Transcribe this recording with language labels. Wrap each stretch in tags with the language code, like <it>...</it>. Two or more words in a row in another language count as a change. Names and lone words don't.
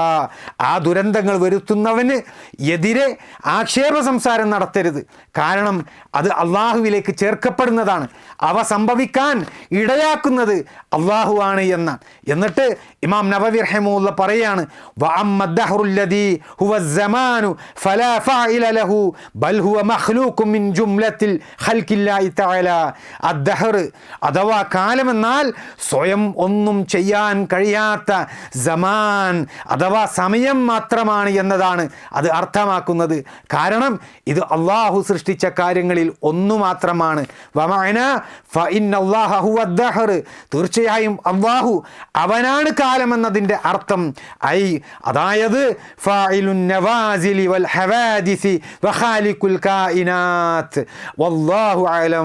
<ml>ആ ദുരന്തങ്ങൾ വരുത്തുന്നവന് എതിരെ ആക്ഷേപ സംസാരം നടത്തരുത്, കാരണം അത് അള്ളാഹുവിലേക്ക് ചേർക്കപ്പെടുന്നതാണ്, അവ സംഭവിക്കാൻ ഇടയാക്കുന്നത് അള്ളാഹുവാണ് എന്ന്. എന്നിട്ട് ഇമാം നവവി റഹിമഹുല്ലാഹ് പറയാണ്,</ml> <ar>وأما الدهر الذي هو الزمان فلا فاعل له بل هو مخلوق من جملة خلق الله تعالى.</ar> <ml>الدهر അഥവാ കാലമെന്നാൽ സ്വയം ഒന്നും ചെയ്യാൻ കഴിയാത്ത സമാൻ അഥവാ സമയം മാത്രമാണ് എന്നതാണ് അത് അർത്ഥമാക്കുന്നത്. കാരണം ഇത് അള്ളാഹു സൃഷ്ടിച്ച കാര്യങ്ങളിൽ ഒന്നു മാത്രമാണ്.</ml> <ar>ومعنى فإن الله هو الدهر,</ar> <ml>തീർച്ചയായും അള്ളാഹു അവനാണ് കാലമെന്നതിൻ്റെ അർത്ഥം അതായത്</ml> <ar>فاعل النوازل والحوادث وخالق الكائنات والله أعلم.</ar>